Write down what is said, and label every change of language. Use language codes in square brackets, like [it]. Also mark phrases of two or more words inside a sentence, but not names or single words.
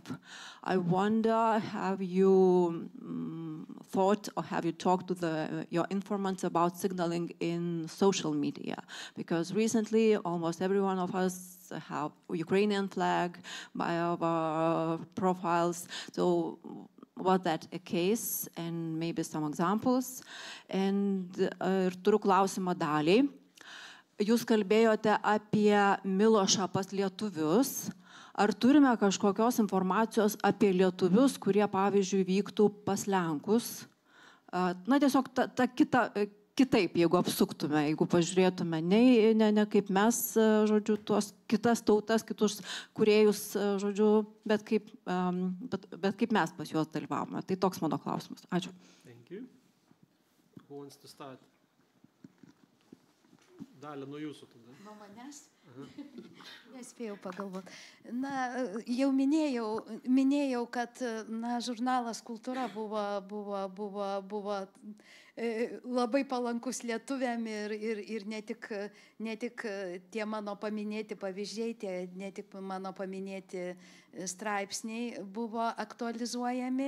[en] I wonder, have you thought or have you talked to your informants about signaling in social media? Because recently, almost every one of us have Ukrainian flag by our profiles. So was that a case, and maybe some examples? [lt] And turiu klausimą Daliai. Jūs kalbėjote apie Milošą pas lietuvius. Ar turime kažkokios informacijos apie lietuvius, kurie, pavyzdžiui, vyktų pas lenkus? Na, tiesiog kitaip, jeigu apsuktume, jeigu pažiūrėtume, ne kaip mes, žodžiu, tuos kitas tautas, kitus kūrėjus, žodžiu, bet kaip mes pas juos dalyvavome. Tai toks mano klausimas. Ačiū. [en] Thank you. Who wants to start? [lt] Dalia, nuo jūsų tada. Nuo manęs? Nespėjau pagalvoti. Na, jau minėjau, kad žurnalas Kultūra buvo labai palankus lietuviam ir ne tik tie mano paminėti pavyzdžiai, ne tik mano paminėti straipsniai buvo aktualizuojami.